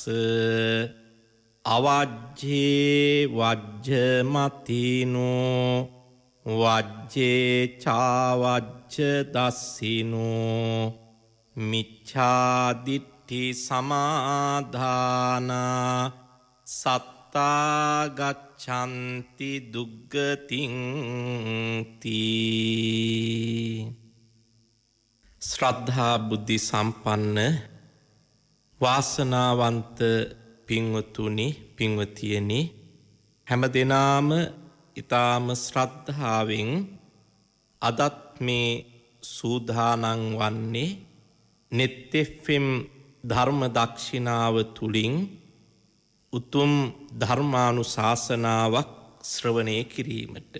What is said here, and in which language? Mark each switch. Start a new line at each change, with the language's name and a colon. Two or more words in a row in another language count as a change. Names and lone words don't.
Pali: අවජ්ජේ වජ්ජමතිනෝ වජ්ජේ චාවජ්ජ දස්සිනෝ මිච්ඡාදිට්ඨි සමාදානා සත්තා ගච්ඡanti දුග්ගතින් තී.
Sinhala: ශ්‍රද්ධා බුද්ධි සම්පන්න වාසනාවන්ත පින්වතුනි පින්වතියනි හැම දිනාම ඊ타ම ශ්‍රද්ධාවෙන් අදත් මේ සූදානම් වන්නේ නෙත් FM ධර්ම දක්ෂිනාව තුලින් උතුම් ධර්මානුශාසනාවක් ශ්‍රවණය කිරීමට.